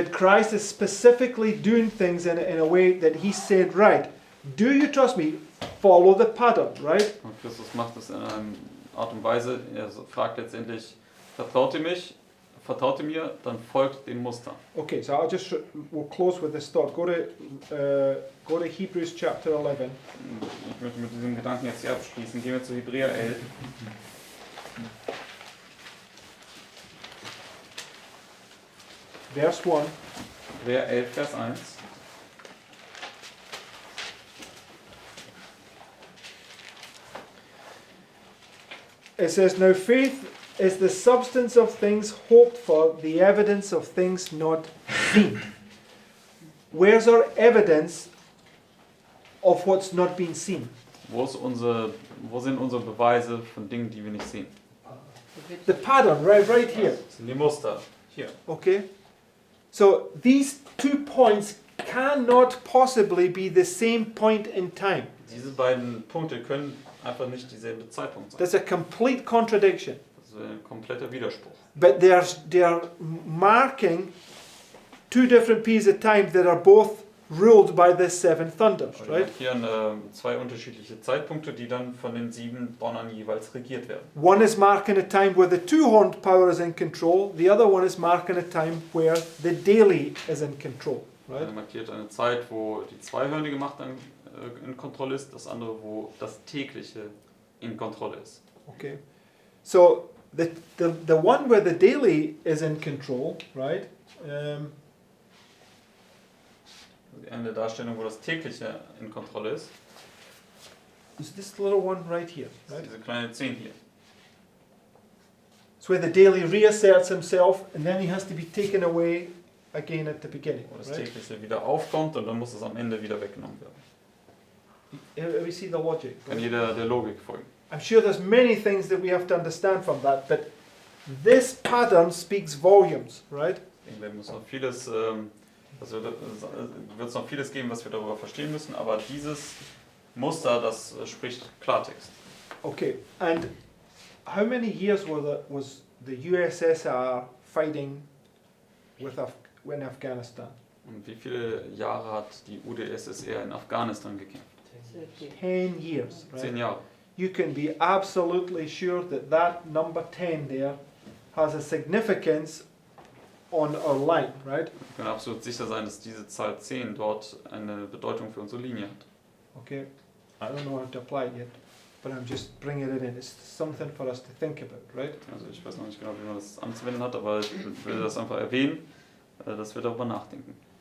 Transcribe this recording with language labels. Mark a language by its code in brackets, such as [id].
[en] But Christ is specifically doing things in a way that he said, right, do you trust me? Follow the pattern, right? [de] Und Christus macht es in einer Art und Weise, er fragt letztendlich, vertraut ihr mich? Vertraut ihr mir? Dann folgt dem Muster. [en] Okay, so we'll close with this thought. Go to Hebrews chapter 11. [de] Ich möchte mit diesem Gedanken jetzt hier abschließen. Gehen wir zu Hebräer 11. [en] Verse 1. [de] Hebräer 11, Vers 1. [en] It says, now faith is the substance of things hoped for, the evidence of things not seen. Where's our evidence of what's not been seen? [de] Wo sind unsere Beweise von Dingen, die wir nicht sehen? [en] The pattern, right here. [de] Das sind die Muster. Hier. [en] Okay? So these 2 points cannot possibly be the same point in time. [de] Diese beiden Punkte können einfach nicht dieselbe Zeitpunkt sein. [en] That's a complete contradiction. [de] Das ist ein kompletter Widerspruch. [en] But they're marking 2 different periods of time that are both ruled by the 7 thunders, [de] Wir [en] right? [de] markieren 2 unterschiedliche Zeitpunkte, die dann von den 7 Donnern jeweils regiert werden. [en] One is marking a time where the 2-horned power is in control. The other one is marking a time where the daily is in control, right? [de] Er markiert eine Zeit, wo die zweihörnige Macht in Kontrolle ist, das andere, wo das tägliche in Kontrolle ist. [en] Okay. So the one where the daily is in control, right? [de] Eine Darstellung, wo das tägliche in Kontrolle ist, [en] Is this little one right here, [de] ist [en] right? [de] diese kleine 10 hier. [en] It's where the daily reasserts himself and then he has to be taken away again at the beginning, [de] Wo das [en] right? [de] tägliche wieder aufkommt und dann muss es am Ende wieder weggenommen werden. [en] We see the logic. [de] Kann [en] Right? [de] jeder der Logik folgen. [en] I'm sure there's many things that we have to understand from that, but this pattern speaks volumes, right? [de] Ich denke, wir müssen noch vieles, wird es noch vieles geben, was wir darüber verstehen müssen, aber dieses Muster, das spricht Klartext. [en] Okay, and how many years was the USSR fighting in Afghanistan? [de] Und wie viele Jahre hat die UdSSR in Afghanistan gekämpft? [en] 10 years, [de] 10 [en] right? [de] Jahre. [en] You can be absolutely sure that number 10 there has a significance on our line, right? [de] Wir können absolut sicher sein, dass diese Zahl 10 dort eine Bedeutung für unsere Linie hat. [en] Okay, I don't know how to apply it yet, but I'm just bringing it in. It's something for us to think about, right? [de] Also ich weiß noch nicht genau, wie man das anzuwenden hat, aber ich will das einfach erwähnen, dass wir darüber nachdenken.